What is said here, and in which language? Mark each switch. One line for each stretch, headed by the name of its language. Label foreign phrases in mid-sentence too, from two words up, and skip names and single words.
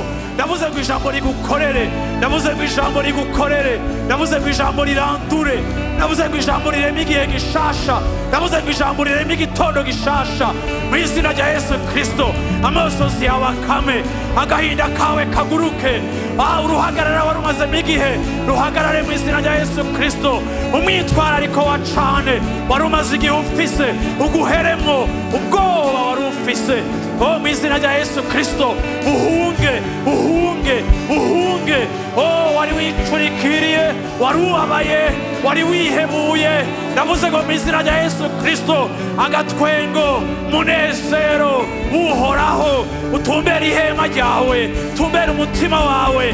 Rundi: Ndavuze ngo ijambo rigukorere, ndavuze ngo ijambo rigukorere, ndavuze ngo ijambo rirandure, ndavuze ngo ijambo rireme igihe gishasha, ndavuze ngo ijambo rireme igitondo gishasha mu izina rya Yesu Kristo. Amosozi yawe akame, agahinda kawe kaguruke, uruhagarara wari umazemo igihe ruhagarare mu izina rya Yesu Kristo. Umwitwarariko wa cane wari umaze igihe ufise uguheremo, ubwoba wari ufise, oh, mu izina rya Yesu Kristo uhunge, uhunge, uhunge. Oh, wari wicurikiriye, wari ubabaye, wari wihebuye, ndavuze ngo mu izina rya Yesu Kristo agatwengo, munezero uhoraho utumbera ihema ryawe, tumbera umutima wawe.